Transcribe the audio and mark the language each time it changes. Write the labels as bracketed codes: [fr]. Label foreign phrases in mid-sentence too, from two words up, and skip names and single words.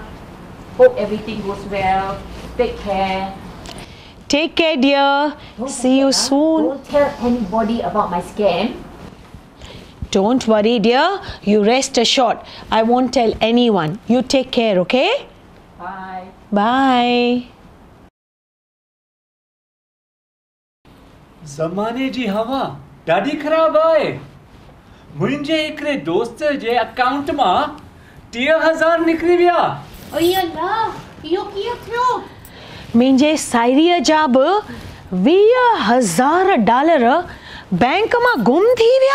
[en] Hope everything goes well. Take care. Take care, dear. See you soon. Don't tell anybody about my scam. Don't worry, dear. You rest assured. I won't tell anyone. You take care, okay? Bye. Bye. [sd] ज़माने जी हवा ॾाढी ख़राब आहे। मुंहिंजे हिकिड़े दोस्त जे अकाउंट मां 30,000 निकिरी विया। ओए अल्लाह, इहो कीअं थियो? मुंहिंजे साहेड़ीअ जा बि $20,000 बैंक मां गुम थी विया।